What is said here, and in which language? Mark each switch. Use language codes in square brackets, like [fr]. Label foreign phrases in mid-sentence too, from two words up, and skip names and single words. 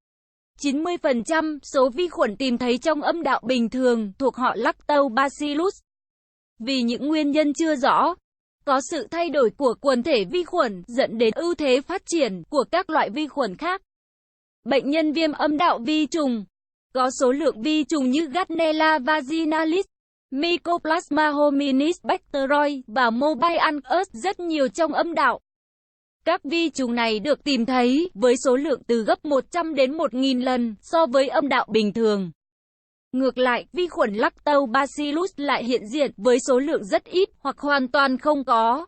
[vi] 90% số vi khuẩn tìm thấy trong âm đạo bình thường thuộc họ Lactobacillus. Vì những nguyên nhân chưa rõ, có sự thay đổi của quần thể vi khuẩn dẫn đến ưu thế phát triển của các loại vi khuẩn khác. Bệnh nhân viêm âm đạo vi trùng có số lượng vi trùng như Gardnerella vaginalis, Mycoplasma hominis bacteroides và Mobile Angus rất nhiều trong âm đạo. Các vi trùng này được tìm thấy với số lượng từ gấp 100 đến 1000 lần so với âm đạo bình thường. Ngược lại, vi khuẩn Lactobacillus lại hiện diện với số lượng rất ít hoặc hoàn toàn không có.